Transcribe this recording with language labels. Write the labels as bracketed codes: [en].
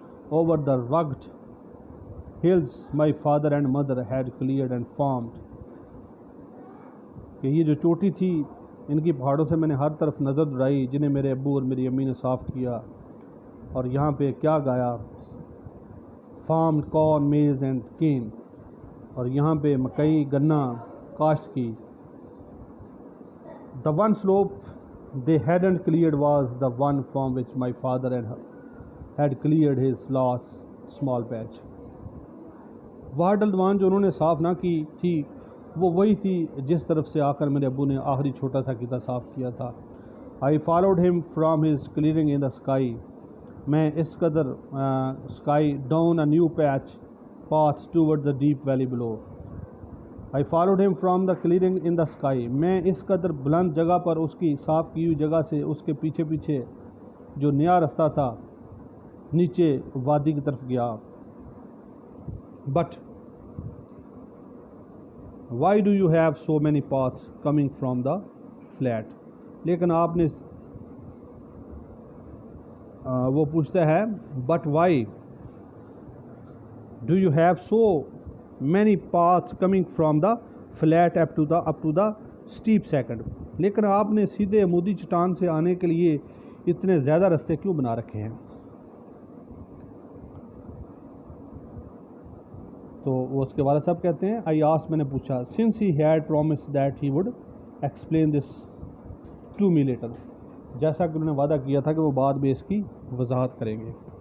[en] over the rugged hills my father and mother had cleared and farmed, [ur] کہ یہ جو چوٹی تھی ان کی پہاڑوں سے میں نے ہر طرف نظر دوڑائی، جنہیں میرے ابو اور میری امی نے صاف کیا. اور یہاں پہ کیا گایا؟ [en] farmed corn, maize and cane, [ur] اور یہاں پہ مکئی، گنا کاشت کی. [en] The one slope they hadn't cleared was the one from which my father had cleared his last small patch. [ur] وہ ڈلوان جو انہوں نے صاف نہ کی تھی وہ وہی تھی جس طرف سے آ کر میرے ابو نے آخری چھوٹا سا قطعہ صاف کیا تھا. [en] I followed him from his clearing in the sky. [ur] میں اس قدر [en] sky down a new path toward the deep valley below. I followed him from the clearing in the sky. [ur] میں اس قدر بلند جگہ پر اس کی صاف کی ہوئی جگہ سے اس کے پیچھے پیچھے جو نیا رستہ تھا نیچے وادی کی طرف گیا. [en] But why do you have so many paths coming from the flat? [ur] لیکن آپ نے وہ پوچھتا ہے [en] but why do you have so many paths coming from the flat up to the steep second? [ur] لیکن آپ نے سیدھے عمودی چٹان سے آنے کے لیے اتنے زیادہ رستے کیوں بنا رکھے ہیں؟ تو وہ اس کے والد صاحب کہتے ہیں [en] I asked، [ur] میں نے پوچھا [en] since he had promised that he would explain this to me later، [ur] جیسا کہ انہوں نے وعدہ کیا تھا کہ وہ بعد میں اس کی وضاحت کریں گے.